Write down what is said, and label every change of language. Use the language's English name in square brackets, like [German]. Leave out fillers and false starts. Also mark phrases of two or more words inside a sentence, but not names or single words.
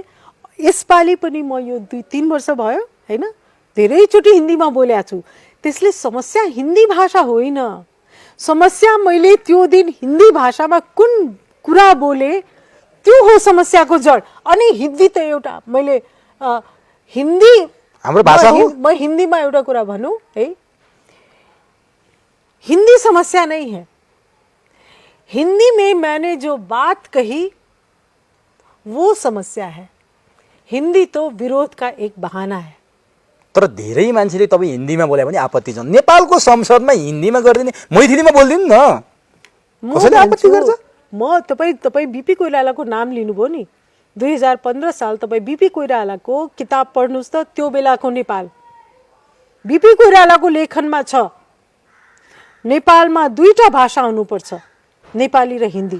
[Nepali] यसपालि पनि म यो 2-3 वर्ष भयो हैन, धेरैचोटि हिन्दीमा बोलेको छु। त्यसले समस्या हिन्दी भाषा होइन। समस्या मैले त्यो दिन हिन्दी भाषामा कुन कुरा बोले त्यो हो समस्याको जड। अनि हिन्दी त एउटा मैले हिन्दी हाम्रो भाषा हो। म हिन्दीमा एउटा कुरा भनौँ है, [Hindi] हिंदी समस्या नहीं है। हिंदी में मैंने जो बात कही वो समस्या है। हिंदी तो विरोध का एक बहाना है। [Nepali] तर धेरै मान्छेले तपाईँ हिन्दीमा बोले पनि आपत्ति छ। नेपालको संसदमा हिन्दीमा गर्दिने, मैथिलीमा बोल्दिनु न, कसैले आपत्ति गर्छ? म तपाईँ बीपी कोइरालाको नाम लिनुभयो नि, 2015 साल तपाईँ बीपी कोइरालाको किताब पढ्नुहोस् त, त्यो बेलाको नेपाल बीपी कोइरालाको लेखनमा छ, नेपालमा 2टा भाषा हुनुपर्छ, नेपाली र हिन्दी।